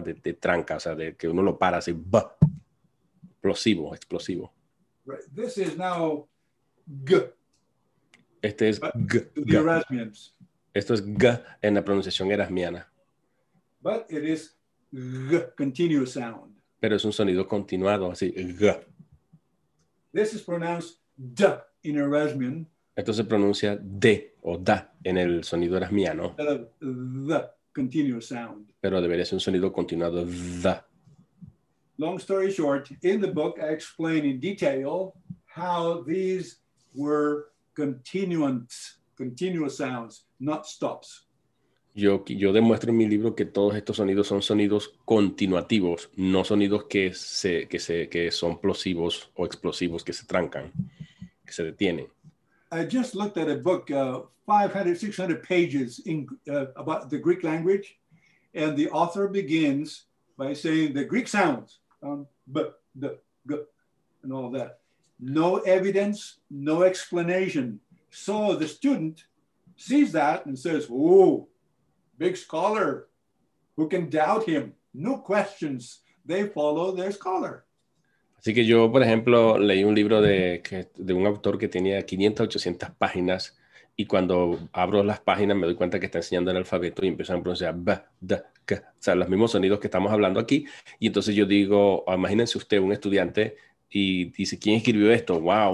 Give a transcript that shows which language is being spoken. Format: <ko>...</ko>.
<es>De tranca, o sea, de que uno lo para así, B. Explosivo.</es> <en>Right. This is now G.</en> <es>Este es G.</es> <en>The Erasmians.</en> <es>Esto es G en la pronunciación erasmiana.</es> <en>But it is G, continuous sound.</en> <es>Pero es un sonido continuado, así, G.</es> <en>This is pronounced D in Erasmian.</en> <es>Esto se pronuncia D o da en el sonido erasmiano.</es> <en>The continuous sound.</en> <es>Pero debería ser un sonido continuado, da.</es> <en>Long story short, in the book I explain in detail how these were continuous sounds, not stops.</en> <es>Yo demuestro en mi libro que todos estos sonidos son sonidos continuativos, no sonidos que son plosivos o explosivos, que se trancan, que se detienen.</es> <en>I just looked at a book, 500, 600 pages about the Greek language, and the author begins by saying the Greek sounds, b, d, g, and all that. No evidence, no explanation. So the student sees that and says, oh, big scholar, who can doubt him? No questions. They follow their scholar.</en> <es>Así que yo, por ejemplo, leí un libro de un autor que tenía 500, 800 páginas, y cuando abro las páginas me doy cuenta que está enseñando el alfabeto y empiezan a pronunciar b, d, k, o sea, los mismos sonidos que estamos hablando aquí. Y entonces yo digo, imagínense usted un estudiante y dice, ¿quién escribió esto? ¡Wow!</es>